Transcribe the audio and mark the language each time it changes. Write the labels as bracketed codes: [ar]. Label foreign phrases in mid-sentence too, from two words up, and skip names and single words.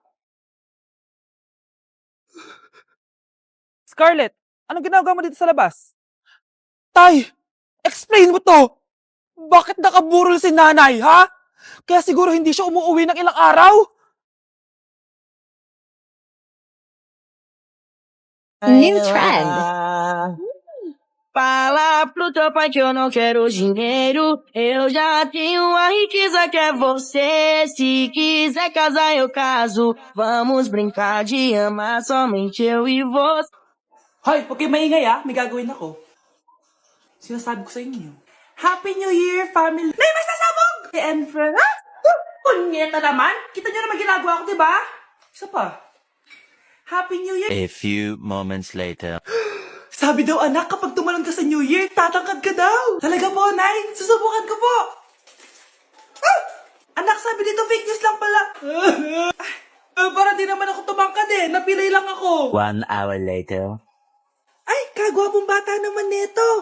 [tl] Scarlett, anong ginagawa mo dito sa labas? Tay, explain mo to! Bakit nakaburol si nanay, ha? Kaya siguro hindi siya umuwi ng ilang araw? [en] New trend. [pt] Fala pro teu pai que eu não quero dinheiro. Eu já tenho a riqueza que é você. Se quiser casar, eu caso. Vamos brincar de amar somente eu e você. [tl] Hoy, huwag kayong maingay may gagawin ako. Sinasabi ko sa inyo. [en] Happy New Year, family! [tl] Nay, may sasabog! [en] And friend, [tl] ha? Punyeta naman! Kita nyo naman ginagawa ko, diba? Isa pa. [en] Happy New Year! A few moments later. [tl] Sabi daw anak, kapag tumalon ka sa New Year, tatangkad ka daw. Talaga po, Nay. Susubukan ko po. Anak, sabi dito [en] fake news [tl] lang pala. Para di naman ako tumangkad Napilay lang ako. [en] 1 hour later. [tl] Ay, kagwapong bata naman neto.